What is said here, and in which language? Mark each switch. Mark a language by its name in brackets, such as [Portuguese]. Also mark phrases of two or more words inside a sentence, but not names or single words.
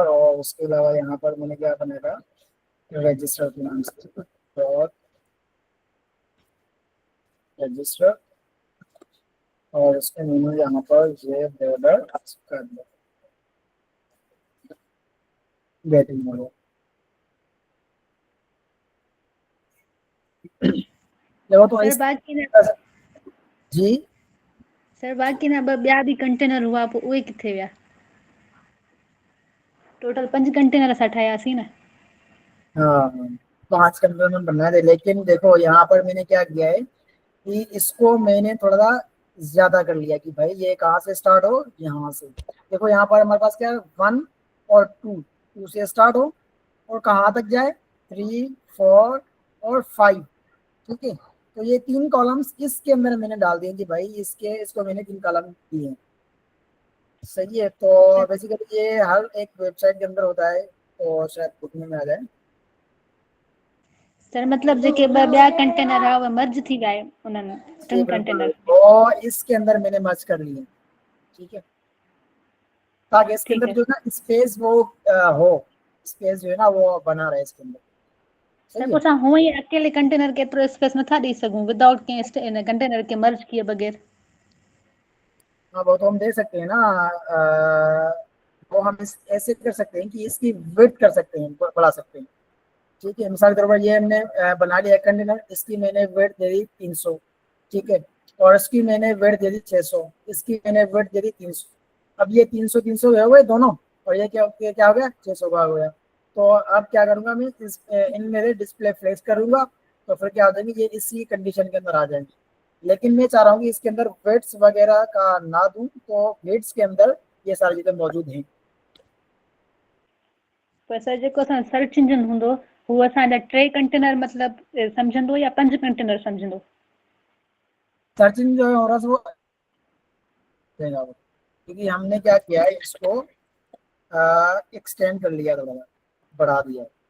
[Hindi] और उसके अलावा यहाँ पर मैंने क्या बनाया, रजिस्टर के नाम से, [English] dot register, [Hindi] और उसके मैंने यहाँ पर ये बॉर्डर कर दिया, बेहतरीन हो गया। देखो तो सर इस, बाक़ी न जी [Sindhi] सर बाक़ी न ॿिया बि कंटेनर हुआ पोइ उहे किथे विया? टोटल 5 कंटेनर असां ठाहियासीं न। [Hindi] हाँ, 5 कंटेनर बनना है, लेकिन देखो यहाँ पर मैंने क्या किया है कि इसको मैंने थोड़ा सा ज्यादा कर लिया कि भाई ये कहाँ से स्टार्ट हो, यहाँ से। देखो यहाँ पर हमारे पास क्या है, 1 और 2 से स्टार्ट हो और कहाँ तक जाए, 3, 4 और 5। ठीक है, तो ये 3 कॉलम्स इसके अंदर मैंने डाल दिए कि भाई इसको मैंने 3 कॉलम दिए हैं। सही है, तो बेसिकली ये हर एक वेबसाइट के अंदर होता है, तो शायद दिखने में आ जाए। [Sindhi] सर मतलब जेके ॿिया कंटेनर हुआ उहे मर्ज थी विया आहिनि उन्हनि [Hindi] जी 3 बिल्कुल, कंटेनर में। तो इसके अंदर मैंने मर्ज कर लिए। ठीक है, ताकि इसके ठीक अंदर है जो है ना स्पेस वो हो, स्पेस जो है ना वो बना रहे इसके अंदर। सर सही [Sindhi] पोइ [Hindi] है, [Sindhi] असां हूअं ई अकेले कंटेनर के एतिरो स्पेस नथा ॾेई सघूं विदाउट कंहिं इन कंटेनर खे मर्ज किए बगैर। [Hindi] हाँ वो तो हम दे सकते हैं ना, वो हम ऐसे कर सकते हैं कि इसकी विड्थ कर सकते हैं, बढ़ा सकते हैं। ठीक है, मिसाल के तौर पर ये हमने बना लिया कंटेनर, इसकी मैंने वेट दे दी 300। ठीक है, और इसकी मैंने वेट दे दी 600, इसकी मैंने वेट दे दी 300। अब ये 300 300 हो गए दोनों, और ये क्या हो गया, 600 का हो गया। तो अब क्या करूंगा मैं, इन मेरे [English] display flash [Hindi] करूंगा, तो फिर क्या हो जाएंगे, ये इसी कंडीशन के अंदर आ जाएंगे। लेकिन मैं चाह रहा हूँ कि इसके अंदर वेट्स वगैरह का ना दूं, तो वेट्स के अंदर ये सारी चीजें मौजूद हैं। [Sindhi] पर सर जेको असां [English] search engine [Sindhi] हूंदो हू असांजा 3 कंटेनर मतिलबु सम्झंदो या 5 कंटेनर सम्झंदो? [Hindi] सर्चिंग जो है हो रहा है वो देगा वो, क्योंकि हमने क्या किया है, इसको एक्सटेंड कर लिया, थोड़ा सा बढ़ा दिया।